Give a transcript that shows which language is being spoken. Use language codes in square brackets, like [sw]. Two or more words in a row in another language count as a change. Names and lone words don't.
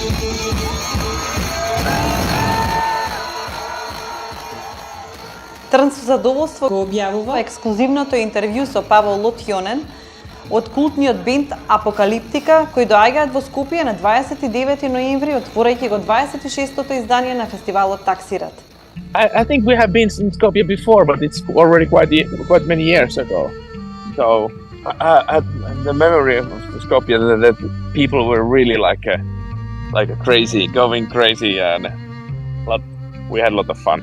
[mk] Трн со задоволство го објавува ексклузивното интервју со Павол Лотјонен од култниот бенд Апокалиптика, кои доаѓаат во Скопје на 29 ноември, отворајќи го 26-тото издание на фестивалот Таксират. [en] I think we have been in Skopje before, but it's already quite many years ago. So the memory of Skopje that people were really like a crazy, going crazy, and we had a lot of fun.